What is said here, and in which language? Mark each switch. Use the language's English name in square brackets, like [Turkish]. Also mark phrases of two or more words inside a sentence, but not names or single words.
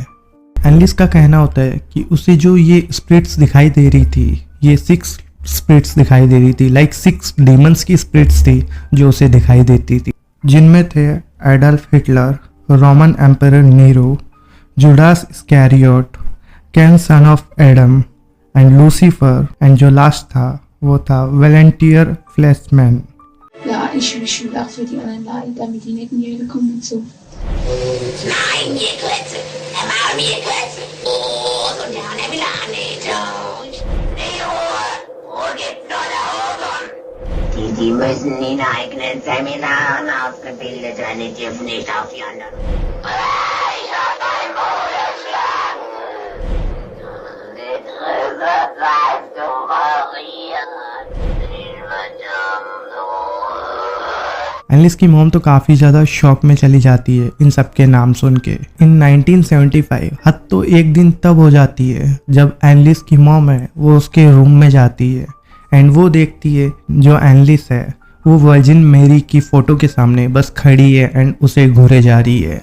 [Hindi] एनलिस का कहना होता है कि उसे जो ये स्पिरिट्स दिखाई दे रही थी, ये 6 स्पिरिट्स दिखाई दे रही थी, लाइक 6 डीमंस की स्पिरिट्स थी जो उसे दिखाई देती थी, जिनमें थे एडल्फ हिटलर, [English] Roman emperor [Hindi] नीरो, जुडास इस्कैरियोट, कैन [English] son of Adam [Hindi] एंड लूसीफर, एंड जो लास्ट था वो था वैलेंटियर फ्लैशमैन। [German] Ja, ich will auch für die anderen Leute, damit die nicht in die Höhle kommen und so. Nein, ihr Klötze! Der Mann, ihr Klötze! Oh, so der Mann, der will auch nicht. Nee, Ruhe gibt's nur da oben. Die müssen in eigenen Seminaren ausgebildet werden, die dürfen nicht auf die anderen. Ich hab meinen Bruder schlagen. Die Trübe weißt du, variiert. [Hindi] एनलिस की मॉम तो काफ़ी ज़्यादा शॉक में चली जाती है इन सब के नाम सुन के। इन 1975 हद तो एक दिन तब हो जाती है जब एनलिस की मॉम है वो उसके रूम में जाती है, एंड वो देखती है जो एनलिस है वो वर्जिन मेरी की फ़ोटो के सामने बस खड़ी है एंड उसे घूरे जा रही है।